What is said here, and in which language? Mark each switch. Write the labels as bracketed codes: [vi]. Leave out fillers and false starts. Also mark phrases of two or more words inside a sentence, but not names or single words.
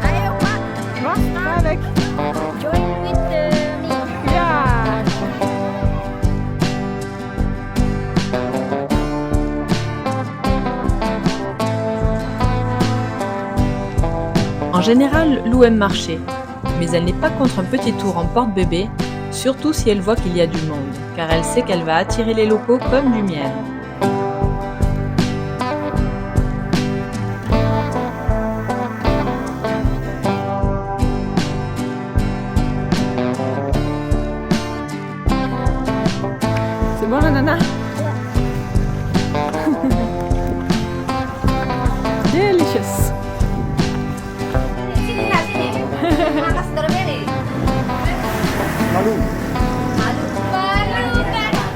[ms] Ayo, Pak. [fr] Va avec. [en] Join with me. Yeah. [fr] En général, Lou aime marcher, mais elle n'est pas contre un petit tour en porte-bébé, surtout si elle voit qu'il y a du monde, car elle sait qu'elle va attirer les locaux comme du miel. C'est bon la nana? [en] Delicious. [ms] Sini lah, sini. Makan strawberry. Malu. Malu kan?